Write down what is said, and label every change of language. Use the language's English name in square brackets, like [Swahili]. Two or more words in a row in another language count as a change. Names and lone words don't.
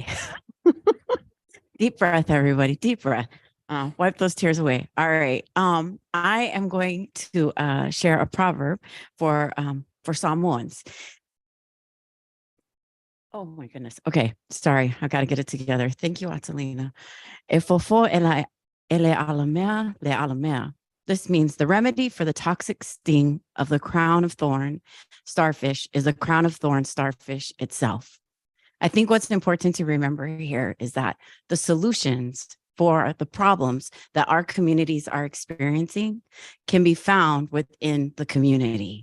[English] Deep breath, everybody. Deep breath. Wipe those tears away. All right. I am going to share a proverb for Samoans. Oh my goodness. Okay. Sorry. I got to get it together. Thank you, Atalina. [Samoan] E fofo ele alamea le alamea. [English] This means the remedy for the toxic sting of the crown of thorn starfish is the crown of thorn starfish itself. I think what's important to remember here is that the solutions for the problems that our communities are experiencing can be found within the community.